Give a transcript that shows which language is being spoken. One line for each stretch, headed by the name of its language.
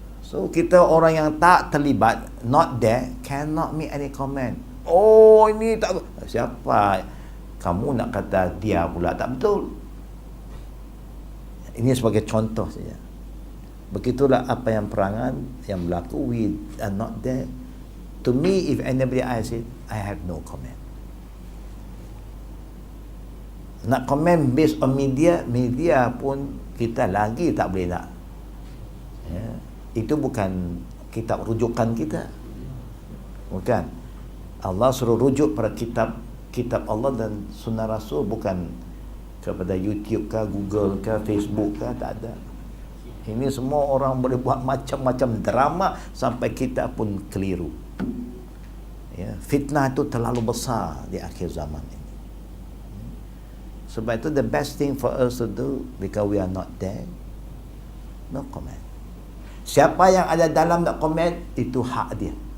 English: So
Malay: kita orang yang tak terlibat,
English: not there, cannot make any comment.
Malay: Oh ini tak, siapa? Kamu nak kata dia pula tak betul. Ini sebagai contoh saja. Begitulah apa yang perangan yang berlaku,
English: we are not there. To me, if anybody asks it, I have no comment.
Malay: Nak comment based on media, media pun kita lagi tak boleh nak. Ya. Itu bukan kitab rujukan kita. Bukan. Allah suruh rujuk pada kitab Allah dan sunnah Rasul, bukan kepada YouTube ke, Google ke, Facebook ke, tak ada. Ini semua orang boleh buat macam-macam drama sampai kita pun keliru. Ya, fitnah itu terlalu besar di akhir zaman ini. Sebab itu
English: the best thing for us to do, because we are not there, no comment.
Malay: Siapa yang ada dalam nak komen, itu hak dia.